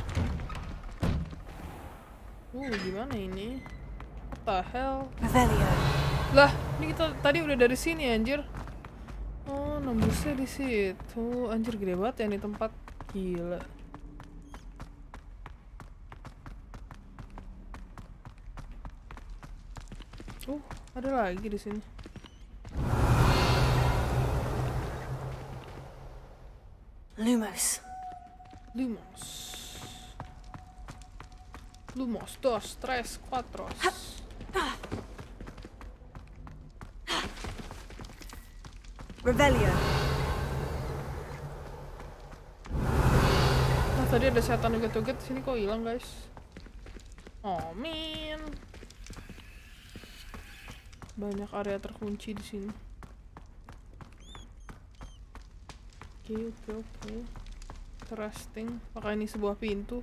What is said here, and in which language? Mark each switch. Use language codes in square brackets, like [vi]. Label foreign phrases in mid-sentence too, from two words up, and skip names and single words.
[id] Gimana ini? [en] What the hell? [id] Lah, ini kita tadi udah dari sini anjir. Oh, nembusnya di situ. Anjir gede banget ya ini tempat. Gila. Ada lagi di sini. Lumos. [es] Lumos. Lumos, dos, tres, cuatro. [id] Revelio. Nah, tadi ada setan joget-joget di sini kok hilang, guys. [en] Oh, man. [id] Banyak area terkunci di sini. Oke. Interesting. Apakah ini sebuah pintu?